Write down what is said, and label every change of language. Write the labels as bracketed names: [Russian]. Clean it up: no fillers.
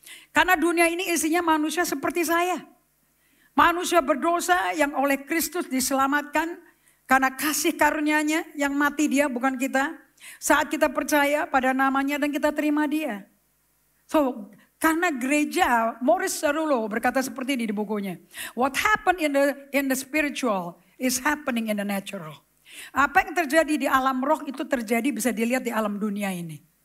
[Indonesian] Karena dunia ini isinya manusia seperti saya. Manusia berdosa yang oleh Kristus diselamatkan karena kasih karunia-Nya yang mati dia bukan kita. Saat kita percaya pada namanya dan kita terima dia. So karena gereja, Morris Cerullo berkata seperti ini di bukunya. [English] What happened in the spiritual is happening in the natural. [Indonesian] Apa yang terjadi di alam roh itu terjadi bisa dilihat di alam dunia ini.